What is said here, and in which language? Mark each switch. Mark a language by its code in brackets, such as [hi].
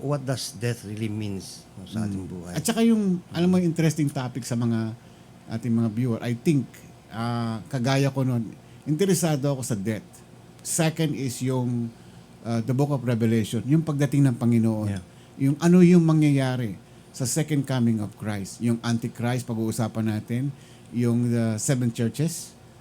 [en] what does death really means [tl] sa ating buhay. At saka yung, alam mo, interesting topic sa mga ating mga viewer, I think, kagaya ko nun, interesado ako sa death. [en] Second is yung the Book of Revelation, [tl] yung pagdating ng Panginoon. [en] Yeah. [tl] Yung ano yung mangyayari sa second coming of Christ. Yung Antichrist, pag-uusapan natin. [en] Yung the seven churches.